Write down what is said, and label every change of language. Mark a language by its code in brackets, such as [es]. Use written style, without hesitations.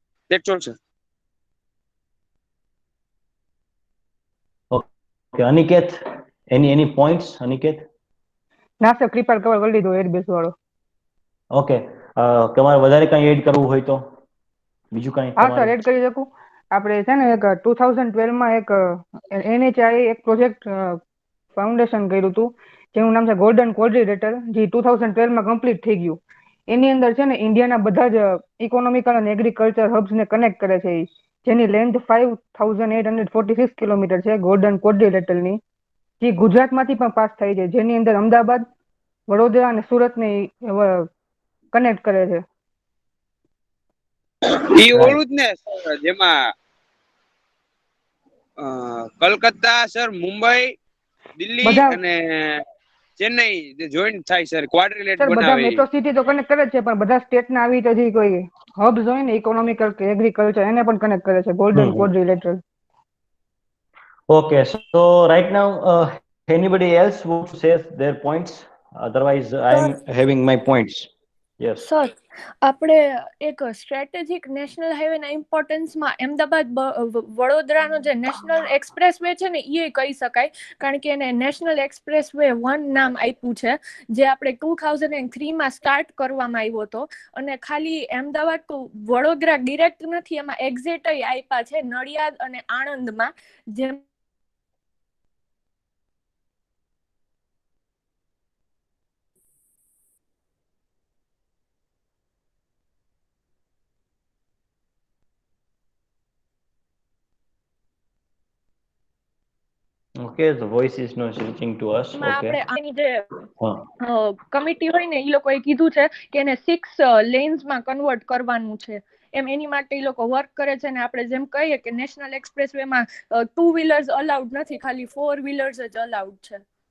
[en] That's all, sir. Okay, Aniket, any points, Aniket? [gu] ના sir Kripal cover કરી લીધો airbase વાળો. ઓકે, તમારે વધારે કંઈ એડ કરવું હોય તો બીજું કંઈ હા તમારે? સર એડ કરી શકું. આપણે છે ને એક 2012માં એક NHI એક પ્રોજેક્ટ ફાઉન્ડેશન કર્યું હતું જેનું નામ છે ગોલ્ડન ક્વોડ્રિલેટર, જે 2012માં કમ્પ્લીટ થઈ ગયું. એની અંદર છે ને ઇન્ડિયાના બધા જ ઇકોનોમિકલ અને એગ્રીકલ્ચર હબ્સને કનેક્ટ કરે છે, જેની લેન્થ 5846 કિલોમીટર છે ગોલ્ડન ક્વોડ્રિલેટરની, જે ગુજરાતમાંથી પણ પાસ થાય છે, જેની અંદર અમદાવાદ, વડોદરા અને સુરતને કનેક્ટ કરે છે. ઈ ઓલું જ ને સર, જેમાં કલકત્તા, સર, મુંબઈ, દિલ્હી અને ચેન્નઈ જોઈન્ટ થાય સર, ક્વાડ્રિલેટ સર બધા બનાવે. મેટ્રો સિટી તો કનેક્ટ કરે છે, પણ બધા સ્ટેટના આવી રીતે જે કોઈ હબ્સ હોય ને ઇકોનોમિકલ કે એગ્રીકલ્ચર એને પણ કનેક્ટ કરે છે golden ક્વોડ્રિલેટરલ. [en] Okay, so right now, anybody else wants to say their points? Otherwise, I am having my points. Yes. [gu] Sir, આપણે એક સ્ટ્રેટેજિક નેશનલ હાઈવેના ઇમ્પોર્ટન્સમાં અમદાવાદ વડોદરાનો જે નેશનલ એક્સપ્રેસ વે છે ને એ કહી શકાય, કારણ કે એને નેશનલ એક્સપ્રેસ વે 1 નામ આપ્યું છે, જે આપણે 2003માં સ્ટાર્ટ કરવામાં આવ્યો હતો. અને ખાલી અમદાવાદ તો વડોદરા ડિરેક્ટ નથી, એમાં એક્ઝિટ આપ્યા છે નડિયાદ અને આણંદમાં, જેમ [en] Okay, the voice is not reaching to us. Okay. [gu] આપણે આની જે કમિટી હોય ને એ લોકોએ કીધું છે કે એને 6 લેન્સમાં કન્વર્ટ કરવાનું છે, એમ એની માટે એ લોકો વર્ક કરે છે. ને આપણે જેમ કહીએ કે નેશનલ એક્સપ્રેસ વેમાં 2 વ્હીલર્સ અલાઉડ નથી, ખાલી 4 વ્હીલર્સ જ અલાઉડ છે.